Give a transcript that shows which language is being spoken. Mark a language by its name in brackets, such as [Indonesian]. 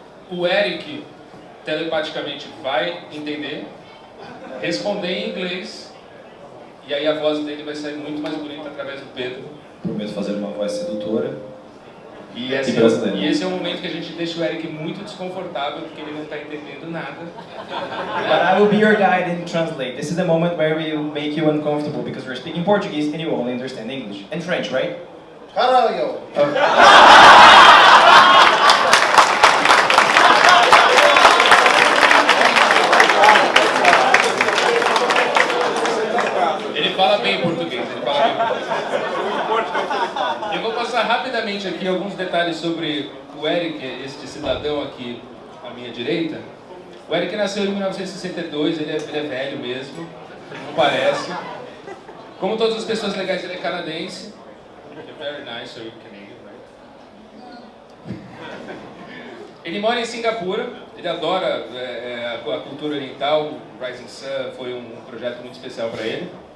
[Portuguese] O Eric telepaticamente vai entender, responder em inglês, e aí a voz dele vai sair muito mais bonita através do Pedro. Prometo fazer uma voz sedutora e esse é o momento que a gente deixa o Eric muito desconfortável, porque ele não está entendendo nada. [English] But I will be your guide and translate. This is the moment where we will make you uncomfortable because we're speaking Portuguese and you only understand English. And French, right? [Portuguese] Caralho! Ele fala bem português, ele fala bem português. Eu vou passar rapidamente aqui alguns detalhes sobre o Eric, este cidadão aqui à minha direita. O Eric nasceu em 1962, ele é velho mesmo, não parece. Como todas as pessoas legais, ele é canadense. [English] You're very nice, so you're Canadian, right? [Portuguese] Ele mora em Singapura, ele adora a cultura oriental, o Rising Sun foi um projeto muito especial para ele.